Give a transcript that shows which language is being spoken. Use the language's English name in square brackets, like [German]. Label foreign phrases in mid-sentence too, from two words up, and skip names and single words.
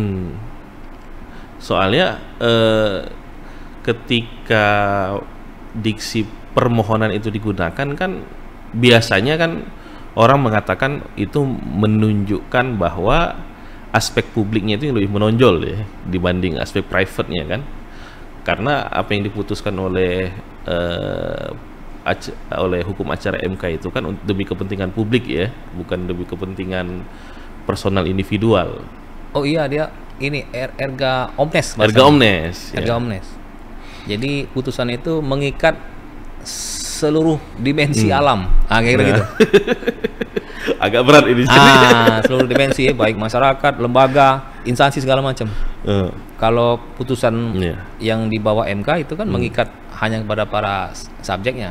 [Indonesian] Soalnya ketika diksi permohonan itu digunakan kan biasanya kan orang mengatakan itu menunjukkan bahwa aspek publiknya itu yang lebih menonjol ya dibanding aspek private-nya kan, karena apa yang diputuskan oleh hukum acara MK itu kan demi kepentingan publik ya, bukan demi kepentingan personal individual. Oh iya, dia ini [Latin] erga omnes. Erga omnes. Erga omnes. [Indonesian] Jadi putusan itu mengikat seluruh dimensi alam. Kayak gitu. Agak berat ini. Seluruh dimensi, baik masyarakat, lembaga, instansi segala macam. Kalau putusan yang di bawah MK itu kan mengikat hanya kepada para subjeknya.